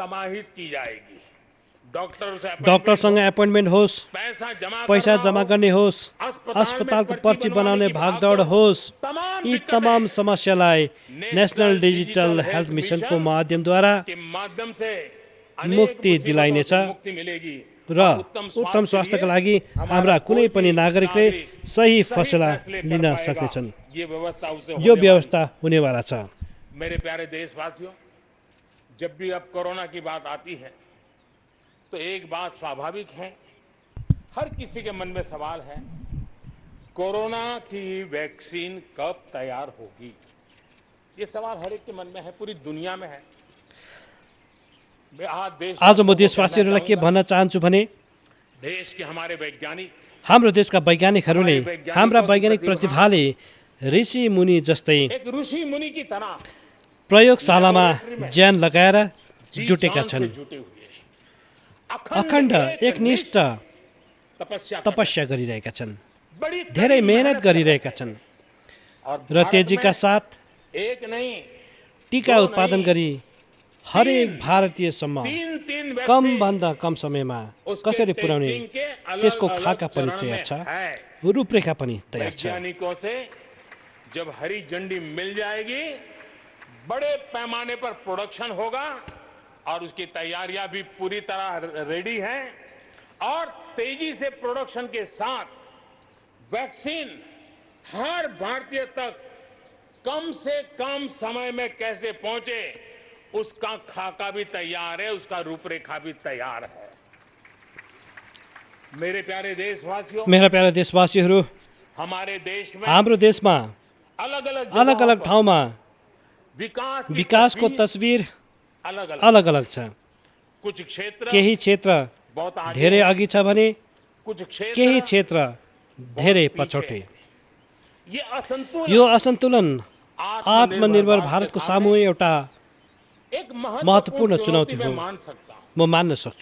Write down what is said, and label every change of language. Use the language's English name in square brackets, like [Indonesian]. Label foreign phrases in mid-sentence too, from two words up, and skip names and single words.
[Nepali] डाक्टरसँग एपोइन्टमेन्ट होस्, पैसा जम्मा गर्ने होस्, अस्पतालको पर्ची बनाउने भागदौड होस्, यी तमाम समस्यालाई नेशनल डिजिटल हेल्थ मिशनको माध्यमद्वारा मुक्ति दिलाइनेछ र उत्तम स्वास्थ्यका लागि हाम्रा कुनै पनि नागरिकले सही फैसला लिन सक्नेछन्। यो व्यवस्था हुनेवाला छ। [Hindi] मेरे प्यारे देशवासियों, जब भी अब कोरोना की बात आती है तो एक बात स्वाभाविक है, हर किसी के मन में सवाल है, कोरोना की वैक्सीन कब तैयार होगी? ये सवाल हर एक के मन में है, पूरी दुनिया में है। [Nepali] आज म देशवासीहरूलाई के भन्न चाहन्छु भने [Hindi] देश के हमारे वैज्ञानिक, [Nepali] हाम्रो देशका वैज्ञानिकहरूले हाम्रा वैज्ञानिक प्रतिभाले ऋषि मुनि जस्तै [Hindi] एक ऋषि मुनि की तरह [Nepali] प्रयोगशालामा ज्यान लगाएर जुटेका छन्। अखण्ड एकनिष्ठ तपस्या गरिरहेका छन्, धेरै मेहनत गरिरहेका छन् र तेजीका साथ टीका उत्पादन गरी हरेक भारतीयसम्म कम भन्दा कम समयमा कसरी पुर्याउने त्यसको खाका पनि तयार छ, रूपरेखा पनि तयार छ। [Hindi] वैज्ञानिकों से जब हरी झंडी मिल जाएगी, बड़े पैमाने पर प्रोडक्शन होगा और उसकी तैयारियां भी पूरी तरह रेडी हैं और तेजी से प्रोडक्शन के साथ वैक्सीन हर भारतीय तक कम से कम समय में कैसे पहुंचे, उसका खाका भी तैयार है, उसका रूपरेखा भी तैयार है। मेरे प्यारे देशवासियों, [Nepali] मेरा प्यारा देशवासीहरू, [Hindi] हमारे देश में [Nepali] हाम्रो देशमा अलग अलग ठाउँमा विकासको तस्बिर अलग अलग छ। [Hindi] कुछ क्षेत्र [Nepali] केही क्षेत्र धेरै अघि छ भने केही क्षेत्र धेरै पछौटे। यो असन्तुलन आत्मनिर्भर भारतको सामु एउटा महत्त्वपूर्ण चुनौती हो, म मान्न सक्छु।